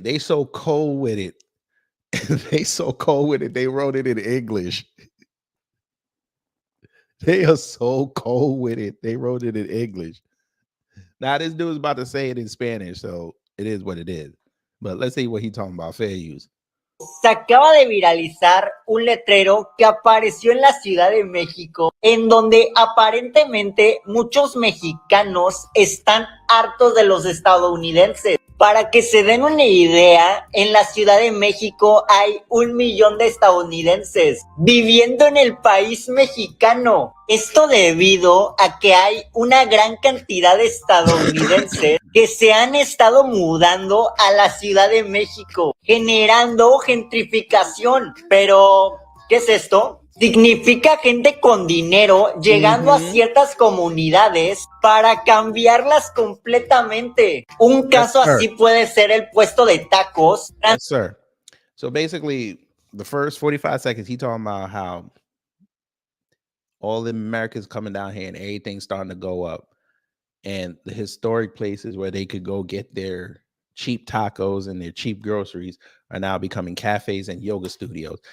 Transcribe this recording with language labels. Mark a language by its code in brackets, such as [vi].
[en] They so cold with it. They so cold with it. They wrote it in English. They are so cold with it. They wrote it in English. Now this dude's about to say it in Spanish, so it is what it is. But let's see what he's talking about. Fair use. [es] Se acaba de viralizar un letrero que apareció en la Ciudad de México, en donde aparentemente muchos mexicanos están hartos de los estadounidenses. Para que se den una idea, en la Ciudad de México hay 1 millón de estadounidenses viviendo en el país mexicano. Esto debido a que hay una gran cantidad de estadounidenses que se han estado mudando a la Ciudad de México, generando gentrificación. Pero, ¿qué es esto? Significa gente con dinero llegando a ciertas comunidades para cambiarlas completamente. Un caso así puede ser el puesto de tacos. [en] Yes, sir. So basically, the first 45 seconds, he talking about how all the Americans coming down here and everything's starting to go up. And the historic places where they could go get their cheap tacos and their cheap groceries are now becoming cafes and yoga studios.